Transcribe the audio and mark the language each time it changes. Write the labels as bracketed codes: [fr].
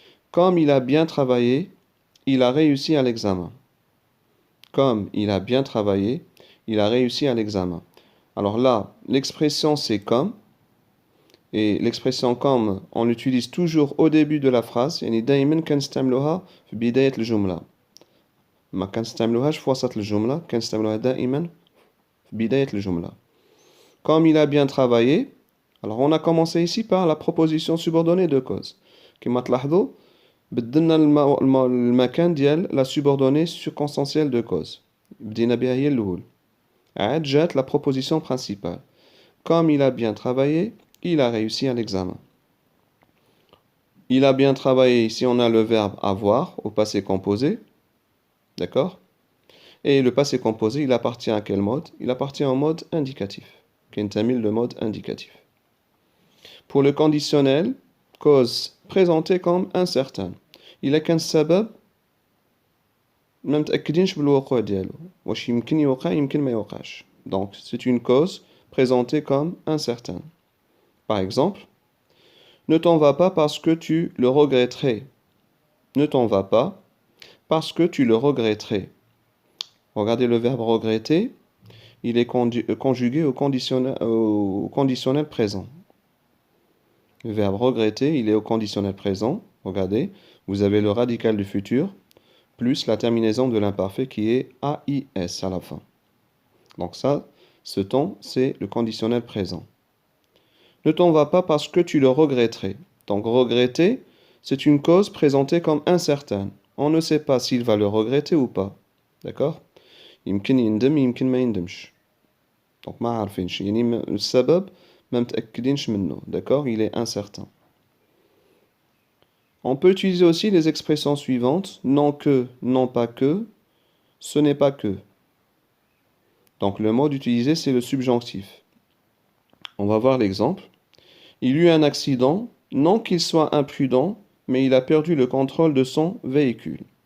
[fr] Comme il a bien travaillé, il a réussi à l'examen. Comme il a bien travaillé, il a réussi à l'examen. Alors là, l'expression c'est comme. Et l'expression comme, on l'utilise toujours au début de la phrase. [ar] يعني دايما كنستعملوها في بداية الجملة. ما كنستعملوهاش في وسط الجملة، كنستعملوها دائما في بداية الجملة. [fr] Comme il a bien travaillé. Alors on a commencé ici par la proposition subordonnée de cause. [ar] كما تلاحظوا بدلنا المكان ديال [fr] la subordonnée circonstancielle de cause. [ar] بدينا بها هي الأول. عاد جات [fr] la proposition principale. Comme il a bien travaillé, il a réussi à l'examen. Il a bien travaillé, ici on a le verbe avoir au passé composé. D'accord? Et le passé composé, il appartient à quel mode? Il appartient au mode indicatif. Kentamil, le mode indicatif. Pour le conditionnel, cause présentée comme incertaine. Il a qu'un [ar] sabab ما متأكدينش بالوقوع ديالو واش يمكن يوقع يمكن ما يوقعش. [fr] Donc c'est une cause présentée comme incertaine. Par exemple, ne t'en vas pas parce que tu le regretterais. Ne t'en vas pas parce que tu le regretterais. Regardez le verbe regretter, il est conjugué au conditionnel présent. Le verbe regretter, il est au conditionnel présent. Regardez, vous avez le radical du futur plus la terminaison de l'imparfait qui est AIS à la fin. Donc ça, ce temps, c'est le conditionnel présent. Ne t'en vas pas parce que tu le regretterais. Donc regretter, c'est une cause présentée comme incertaine. On ne sait pas s'il va le regretter ou pas. D'accord? [ar] يمكن يندم يمكن ما يندمش. [fr] Donc [ar] ما عارفينش يعني السبب ما متأكدينش منه. [fr] D'accord? Il est incertain. On peut utiliser aussi les expressions suivantes. Non que, non pas que, ce n'est pas que. Donc le mode utilisé, c'est le subjonctif. On va voir l'exemple. Il eut un accident, non qu'il soit imprudent, mais il a perdu le contrôle de son véhicule.